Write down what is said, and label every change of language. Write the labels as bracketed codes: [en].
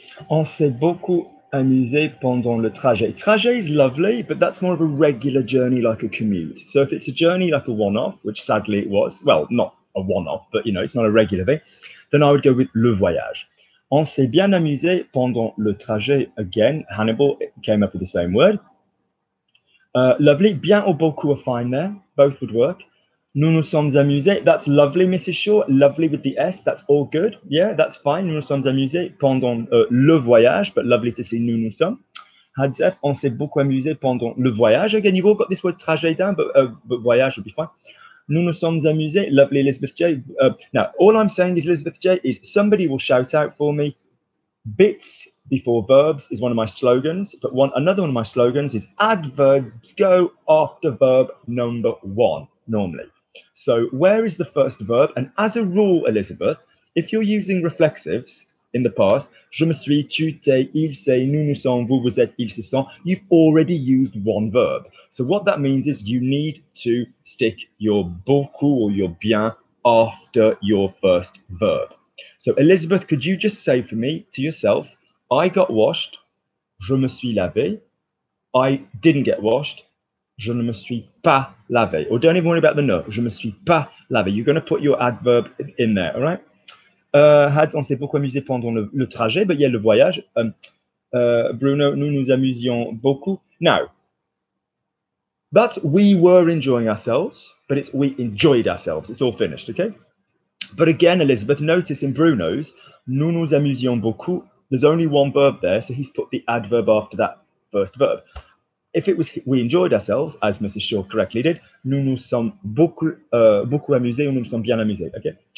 [fr] On s'est beaucoup amusé pendant le trajet. [en] Trajet is lovely, but that's more of a regular journey, like a commute. So if it's a journey like a one-off, which sadly it was, well, not a one-off, but you know, it's not a regular thing, then I would go with [fr] le voyage. On s'est bien amusé pendant le trajet. [en] Again, Hannibal came up with the same word. Lovely. Bien or beaucoup are fine there. Both would work. [fr] Nous nous sommes amusés. [en] That's lovely, Mrs. Shaw. Lovely with the S. That's all good. Yeah, that's fine. [fr] Nous nous sommes amusés pendant le voyage, [en] but lovely to see [fr] nous nous sommes. Hadzef, on s'est beaucoup amusé pendant le voyage. [en] Again, you've all got this word trajet down, but voyage would be fine. [fr] Nous nous sommes amusés. [en] Lovely, Elizabeth J. Now, all I'm saying is, Elizabeth J, is somebody will shout out for me. Bits before verbs is one of my slogans, but another one of my slogans is adverbs go after verb number one, normally. So where is the first verb? And as a rule, Elizabeth, if you're using reflexives in the past, [fr] je me suis, tu t'es, il s'est, nous nous sommes, vous vous êtes, ils se sont, [en] you've already used one verb. So what that means is you need to stick your beaucoup or your bien after your first verb. So Elizabeth, could you just say for me to yourself, I got washed, [fr] je me suis lavé. [en] I didn't get washed, [fr] je ne me suis pas lavé. [en] Or don't even worry about the ne, [fr] je me suis pas lavé. [en] You're going to put your adverb in there, all right? [fr] Hads, on s'est beaucoup amusé pendant le trajet, [en] but yeah, [fr] le voyage. Bruno, nous nous amusions beaucoup. [en] Now, that's we were enjoying ourselves, but it's we enjoyed ourselves. It's all finished, okay? But again, Elizabeth, notice in Bruno's, [fr] nous nous amusions beaucoup, [en] there's only one verb there, so he's put the adverb after that first verb. If it was we enjoyed ourselves, as Mrs. [fr] Shaw [en] correctly did, [fr] nous nous sommes beaucoup amusés, ou nous nous sommes bien amusés, okay?